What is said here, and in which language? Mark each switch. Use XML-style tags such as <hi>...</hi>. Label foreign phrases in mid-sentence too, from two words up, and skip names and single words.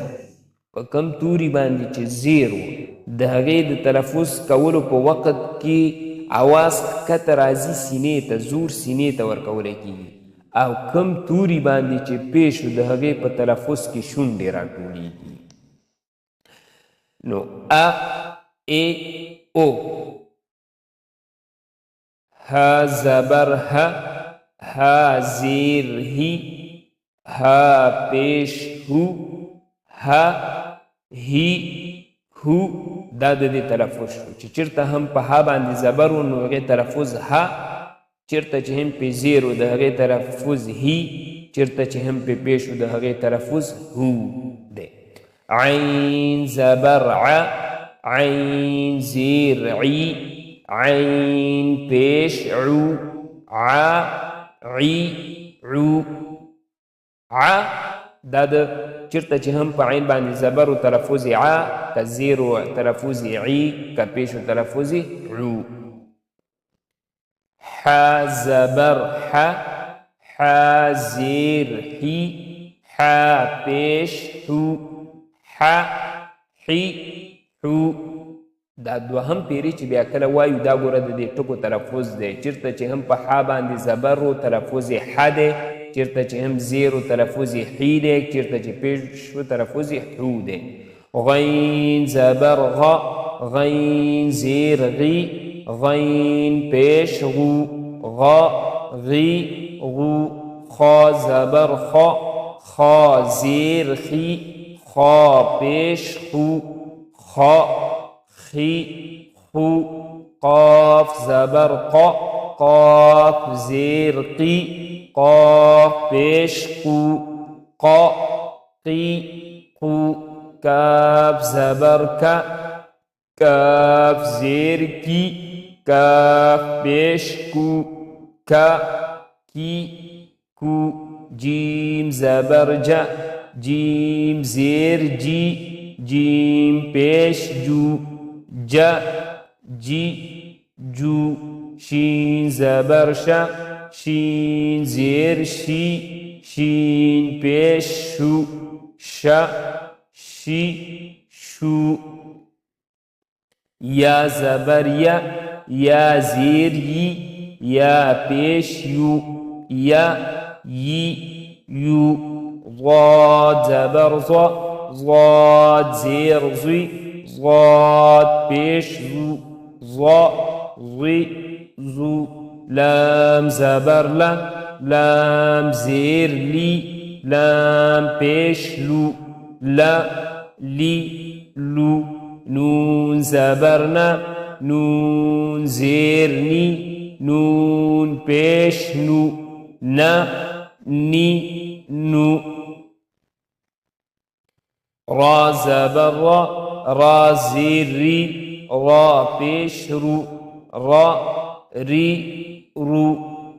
<ps>په کم توري باندې چې زیر و د هغې د تلفظ کولو په وخت کې آواز ښکته راځي سینې ته زور سینې ته ورکولی کېږي. او کم توري باندې چې پیش و د هغې په تلفظ کې شونډې راټولېږي. نو ا ای او ها زبر ها ها زیر هی ها پیش هو ها هی هو دا د دې تلفظ شو. چې چېرته هم په ها باندې زبر و نو هغې تلفظ ها، چېرته چې هم پې زیر و د هغې تلفظ هی، چېرته چې هم پې پیش و د هغې تلفظ هو دی. عین زبر ع عین زیر عی عین پیش عو ع عی عو ع دا د چېرته چې هم په عین باندې زبر و تلفظ ع که زیر و تلفظ عی که پیش و تلفظ عو. ح زبر ح ح زیر حی ح پیش حو ح حی حو. دا دوهم پیری چې بیا کله وایو دا ګوره د دې ټکو تلفظ دی. چېرته چې هم په ح باندې زبر و تلفظ ح دی، چېرته چې هم زیر و تلفظ حی دی، چېرته چې پیش و تلفظ حو دی. غین زبر غ غین زیر غی غین پیش غو غا غی غو. خا زبر خا خا زیر خی خا پیش خو خا خی خو. قاف زبر قا قاف زیر قی قاف پیش قو قا قی قو. کاف زبر کا کاف زیر کی کاف پیش کو کا کی کو. جیم زبر جا جیم زیر جی جیم پیش جو جا جی جو. شین زبر شا شین زیر شی شین پیش شو شا شی شو. یا زبر یا زیر یی یا پیش یو یا یی یو. ضاد زبر ضا ضاد زیر زی ضاد پیش زو ضا زی زو. لام زبر لا لام زیر لی لام پیش لو لا لی لو. نون زبرنا نون زیر نی نون پیش نو نا نی نو. را زبر را را زیر ری را پیش رو را ری رو.</ps>